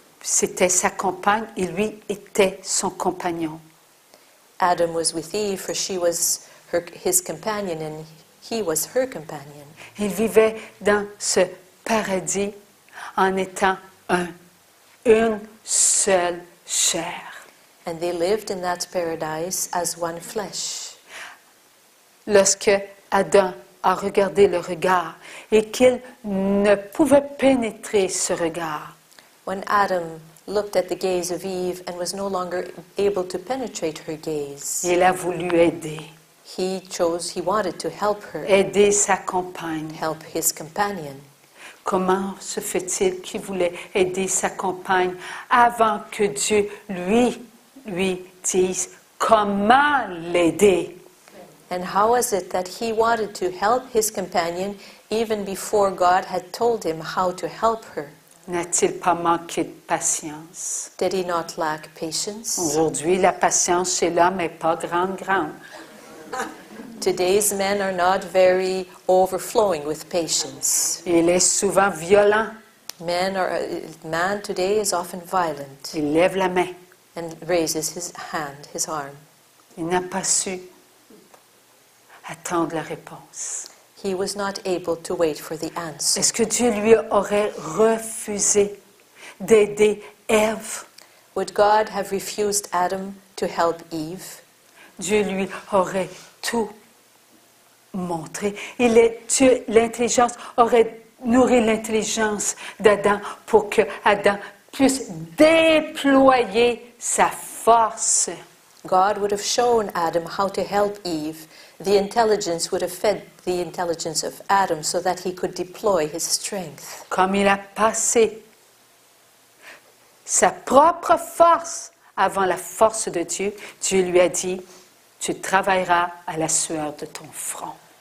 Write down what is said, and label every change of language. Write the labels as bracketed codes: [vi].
[fr] C'était sa compagne et lui était son compagnon. [en] Adam was with Eve, for she was his companion and he was her companion. [fr] Ils vivaient dans ce paradis en étant une seule chair. [en] And they lived in that paradise as one flesh. [fr] Lorsque Adam a regardé le regard et qu'il ne pouvait pénétrer ce regard, [en] When Adam looked at the gaze of Eve and was no longer able to penetrate her gaze, [fr] il a voulu aider, [en] he wanted to help her, [fr] aider sa compagne. [en] help his companion. [fr] Comment se fait-il qu'il voulait aider sa compagne avant que Dieu lui dise comment l'aider? [en] And how is it that he wanted to help his companion even before God had told him how to help her? [fr] N'a-t-il pas manqué de patience? [en] Did he not lack patience? [fr] Aujourd'hui, la patience chez l'homme n'est pas grande. [en] Today's men are not very overflowing with patience. [fr] Il est souvent violent. [en] Man today is often violent [fr] Il lève la main. [en] and raises his hand, his arm. [fr] Il n'a pas su attendre la réponse. [en] He was not able to wait for the answer. [fr] Est-ce que Dieu lui aurait refusé d'aider Ève? [en] Would God have refused Adam to help Eve? [fr] Dieu lui aurait tout montré. L'intelligence aurait nourri l'intelligence d'Adam pour que Adam puisse déployer sa force. [en] God would have shown Adam how to help Eve. The intelligence would have fed the intelligence of Adam so that he could deploy his strength. [fr] Comme il a passé sa propre force avant la force de Dieu, Dieu lui a dit, tu travailleras à la sueur de ton front.